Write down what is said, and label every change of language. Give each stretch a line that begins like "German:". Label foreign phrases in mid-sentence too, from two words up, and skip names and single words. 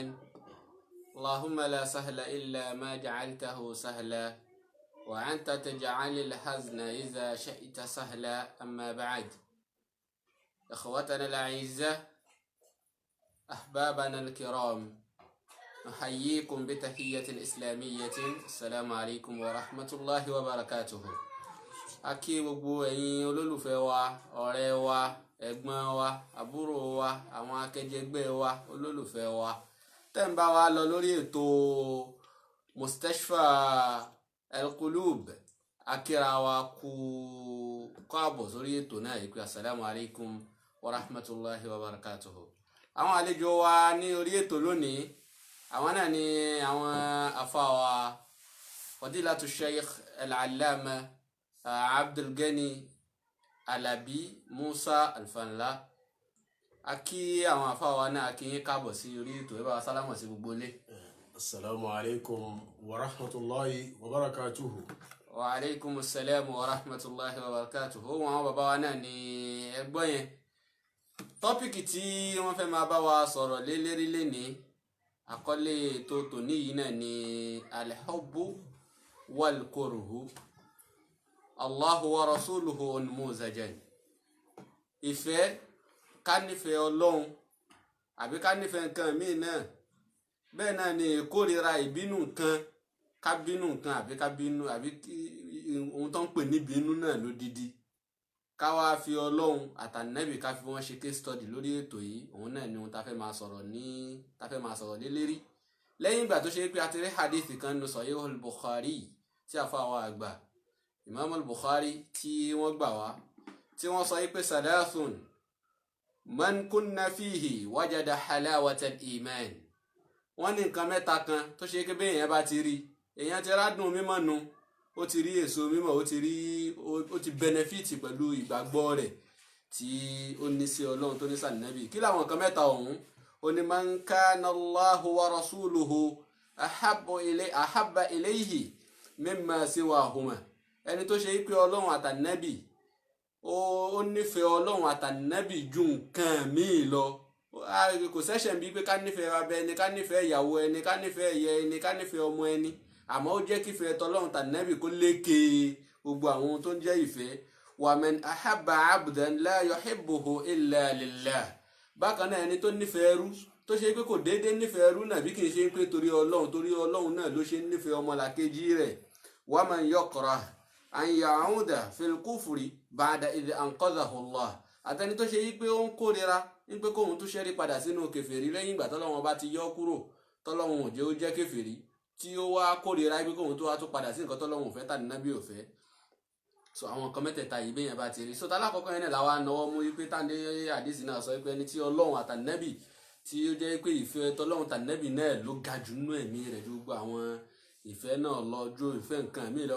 Arabic: اللهم لا سهل إلا ما جعلته سهلا وأنت تجعل الحزن إذا شئت سهلا. أما بعد، إخوتنا الأعزاء، أحبابنا الكرام، نحييكم بتحية الإسلامية. السلام عليكم ورحمة الله وبركاته.
Yoruba: A kí gbogbo ẹ̀yin olólùfẹ́ wa, ọ̀rẹ́ wa, ẹ̀gbọ́n wa, àbúrò wa, àwọn akẹjẹgbẹ́ wa, olólùfẹ́ wa tẹ́ ń bá wa lọ lórí ètò Mustashfa Al-Qulub. A kíra wa kú káàbọ̀ sórí ètò náà yìí pé
Arabic: السلام عليكم ورحمة الله وبركاته.
Yoruba: Àwọn àlejò wa ní orí ètò lónìí, àwọn náà ni àwọn afáwa Fadilatu Sheikh Al-Allama Abdul Ghani Alabi Musa Alfanla. A kí àwọn afáwa náà, a kí yín káàbọ̀ sí orí ètò. Ẹ bá wa sálámọ̀ sí gbogbo ilé.
Arabic: السلام عليكم ورحمة الله وبركاته. وعليكم السلام ورحمة الله وبركاته.
Yoruba: Wọn àwọn bàbá wa náà ni ẹgbọ́n yẹn. Tọ́pìkì tí wọ́n fẹ́ máa bá wa sọ̀rọ̀ lé lérí lénìí, àkọlé ètò tòní yìí náà ni
Arabic: الحب والكره، الله ورسوله نموذجا.
Yoruba: Ìfẹ́, ká nífẹ̀ẹ́ Ọlọ́run àbí ká nífẹ̀ẹ́ nǹkan míì náà. Bẹ́ẹ̀ náà ni ìkórìíra ìbínú nǹkan, ká bínú nǹkan àbí ká bínú àbí ohun tó ń pè ní bínú náà lódidi. Ká wá fi Ọlọ́run àtànẹ́bì ká fi wọ́n ṣe
English: case study
Yoruba: lórí ètò yìí. Òun náà ni ohun tá fẹ́ máa sọ̀rọ̀ lé lérí. Lẹ́yìn ìgbà tó ṣe pé a ti rí hadith kan nínú Sahih al-Bukhari tí àfáà àgbà Imam al-Bukhari tí wọ́n gbà wá, tí wọ́n sọ pé
Arabic: ثلاث من كن فيه وجد حلاوة الإيمان.
Yoruba: Wọ́n ní nǹkan mẹ́ta kan tó ṣe pé bẹ́ẹ̀ yẹn bá ti rí, èèyàn ti rádùn mímọ́ nu, ó ti rí èso mímọ́, ó ti benefit pẹ̀lú ìgbàgbọ́ rẹ̀ tí ó ní sí Ọlọ́run tó ní sànẹ́bì. Kí làwọn nǹkan mẹ́ta ọ̀hún?
Arabic: Ó ní من كان الله ورسوله أحب إليه مما سواهما.
Yoruba: Ẹni tó ṣe pé Ọlọ́run àtànẹ́bì, ó nífẹ̀ẹ́ Ọlọ́run àtànẹ́bì ju nǹkan míì lọ. Kò sẹ́ṣẹ̀ bí pé ká nífẹ̀ẹ́ bàbá ẹni, ká nífẹ̀ẹ́ ìyàwó ẹni, ká nífẹ̀ẹ́ ìyá ẹni, ká nífẹ̀ẹ́ ọmọ ẹni, àmọ́ ó jẹ́ kí ìfẹ́ tọlọ́run tànẹ́bì kó lékè gbogbo àwọn ohun tó ń jẹ́ ìfẹ́.
Arabic: ومن أحب عبدا لا يحبه إلا لله.
Yoruba: Bákan náà ẹni tó nífẹ̀ẹ́ ẹrú, tó ṣe pé kò déédéé nífẹ̀ẹ́ ẹrú náà bí kì í ṣe pé torí Ọlọ́run náà ló ṣe nífẹ̀ẹ́ ọmọlàkejì rẹ̀.
Arabic: ومن يكره أن يعود في الكفر بعد إذ أنقذه الله.
Yoruba: Àtẹni tó ṣe yí pé ó ń kórira wípé kóhun tó ṣẹ́rí padà sínú kèfèrí lẹ́yìn ìgbà tọ́lọ́run bá ti yọ kúrò, tọ́lọ́run ò jẹ́ ó jẹ́ kèfèrí, tí ó wá kórira wípé kóhun tó wá tó padà sí nǹkan tọ́lọ́run ò fẹ́ tàbí nábì ò fẹ́. So àwọn nǹkan mẹ́tẹ̀ẹ̀ta yìí bẹ́yẹn bá ti rí. So tálákọ̀ọ́kọ́ yẹn náà làwa náwó mú wípé táǹdé àdìsí náà sọ wípé ẹni tí Ọlọ́run àtànẹ́bì tí ó jẹ́ pé ìfẹ́ tọ́lọ́run tànẹ́bì náà ló ga jù nínú ẹ̀mí rẹ̀ ju gbogbo àwọn ìfẹ́ náà lọ ju ìfẹ́ nǹkan míì lọ.